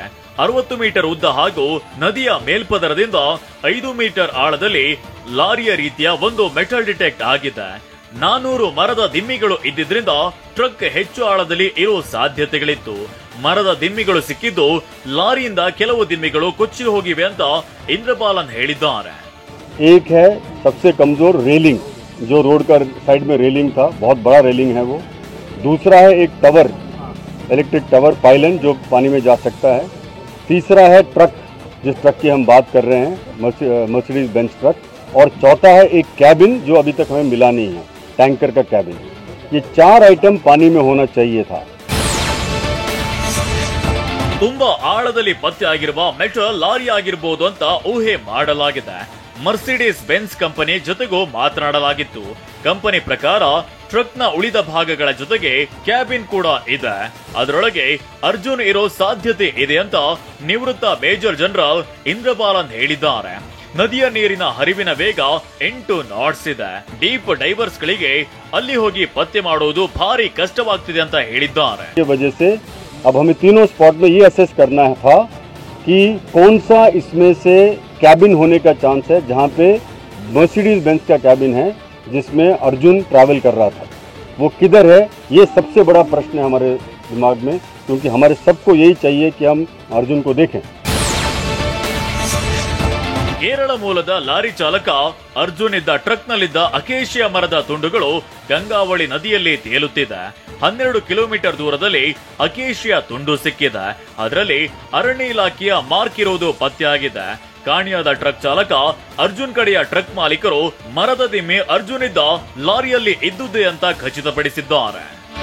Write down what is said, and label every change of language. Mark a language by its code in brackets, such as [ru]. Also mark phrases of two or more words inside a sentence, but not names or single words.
[kn] 60 ಮೀಟರ್ ಉದ್ದ ಹಾಗೂ ನದಿಯ ಮೇಲ್ಪದರದಿಂದ 5 ಮೀಟರ್ ಆಳದಲ್ಲಿ ಲಾರಿಯ ರೀತಿಯ ಒಂದು [en] metal detect [kn] ಆಗಿದೆ. 400 ಮರದ ದಿಮ್ಮಿಗಳು ಇದ್ದಿದ್ರಿಂದ ಟ್ರಕ್ ಹೆಚ್ಚು ಆಳದಲ್ಲಿ ಇರೋ ಸಾಧ್ಯತೆಗಳಿತ್ತು. ಮರದ ದಿಮ್ಮಿಗಳು ಸಿಕ್ಕಿದ್ದು ಲಾರಿಯಿಂದ ಕೆಲವು ದಿಮ್ಮಿಗಳು ಕೊಚ್ಚಿ ಹೋಗಿವೆ ಅಂತ ಇಂದ್ರಬಾಲನ್ ಹೇಳಿದ್ದಾರೆ. [hi] एक है सबसे कमजोर रेलिंग, जो रोड का साइड में रेलिंग था, बहुत बड़ा रेलिंग है वो. दूसरा है एक टावर, [en] electric tower pylon [hi] जो पानी में जा सकता है. तीसरा है ट्रक, जिस ट्रक की हम बात कर रहे हैं, मर्सिडीज बेंज ट्रक. और चौथा है एक कैबिन जो अभी तक हमें मिला नहीं है, टैंकर का कैबिन. ये 4 आइटम पानी में होना चाहिए था. [kn] ತುಂಬಾ ಆಳದಲ್ಲಿ ಪತ್ತೆ ಆಗಿರುವ ಮೆಟಲ್ ಲಾರಿ ಆಗಿರಬಹುದು ಅಂತ ಊಹೆ ಮಾಡಲಾಗಿದೆ. ಮರ್ಸಿಡೀಸ್ ಬೆನ್ಸ್ ಕಂಪನಿ ಜೊತೆಗೂ ಮಾತನಾಡಲಾಗಿತ್ತು. ಕಂಪನಿ ಪ್ರಕಾರ ಟ್ರಕ್ ನ ಉಳಿದ ಭಾಗಗಳ ಜೊತೆಗೆ ಕ್ಯಾಬಿನ್ ಕೂಡ ಇದೆ. ಅದರೊಳಗೆ ಅರ್ಜುನ್ ಇರೋ ಸಾಧ್ಯತೆ ಇದೆ ಅಂತ ನಿವೃತ್ತ ಮೇಜರ್ ಜನರಲ್ ಇಂದ್ರಬಾಲನ್ ಹೇಳಿದ್ದಾರೆ. ನದಿಯ ನೀರಿನ ಹರಿವಿನ ವೇಗ 8 ನಾಟ್ಸ್ ಇದೆ. [en] deep divers [kn] ಗಳಿಗೆ ಅಲ್ಲಿ ಹೋಗಿ ಪತ್ತೆ ಮಾಡೋದು ಭಾರಿ ಕಷ್ಟವಾಗ್ತಿದೆ ಅಂತ ಹೇಳಿದ್ದಾರೆ. [hi] अब हमें तीनों स्पॉट में ये असेस करना था कि कौन सा इसमें से कैबिन होने का चांस है जहाँ पे मर्सिडीज बेंज का कैबिन है जिसमें अर्जुन ट्रैवल कर रहा था. वो किधर है, ये सबसे बड़ा प्रश्न है हमारे दिमाग में, क्योंकि हमारे सबको यही चाहिए कि हम अर्जुन को देखें. [kn] ಕೇರಳ ಮೂಲದ ಲಾರಿ ಚಾಲಕ ಅರ್ಜುನ್ ಇದ್ದ ಟ್ರಕ್ನಲ್ಲಿದ್ದ ಅಕೇಶಿಯಾ ಮರದ ತುಂಡುಗಳು ಗಂಗಾವಳಿ ನದಿಯಲ್ಲಿ ತೇಲುತ್ತಿದೆ. 12 ಕಿಲೋಮೀಟರ್ ದೂರದಲ್ಲಿ ಅಕೇಶಿಯಾ ತುಂಡು ಸಿಕ್ಕಿದೆ. ಅದರಲ್ಲಿ ಅರಣ್ಯ ಇಲಾಖೆಯ ಮಾರ್ಕ್ ಇರುವುದು ಪತ್ತೆಯಾಗಿದೆ. ಕಾಣೆಯಾದ ಟ್ರಕ್ ಚಾಲಕ ಅರ್ಜುನ್ ಕಡೆಯ ಟ್ರಕ್ ಮಾಲೀಕರು ಮರದ ದಿಮ್ಮೆ ಅರ್ಜುನ್ ಇದ್ದ ಲಾರಿಯಲ್ಲಿ ಇದ್ದುದೇ ಅಂತ ಖಚಿತಪಡಿಸಿದ್ದಾರೆ.